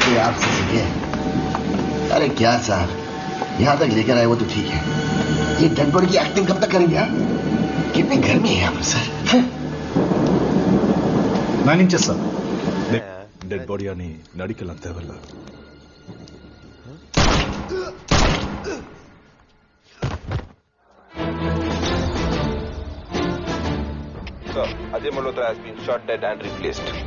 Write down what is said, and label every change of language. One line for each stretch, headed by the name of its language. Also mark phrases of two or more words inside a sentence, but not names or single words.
Hindi: आपसे सीखे। अरे क्या साहब, यहाँ तक लेकर आए वो तो ठीक है, ये
English: dead body
Hindi: की एक्टिंग कब तक करेंगे? कितनी गर्मी है यहाँ पर सर।
Telugu: 9 inches సార్.
English: dead body
Telugu: అని నడికెళ్ళంతే వల్ల.
English: Sir, Ajay Malhotra has been shot dead and replaced.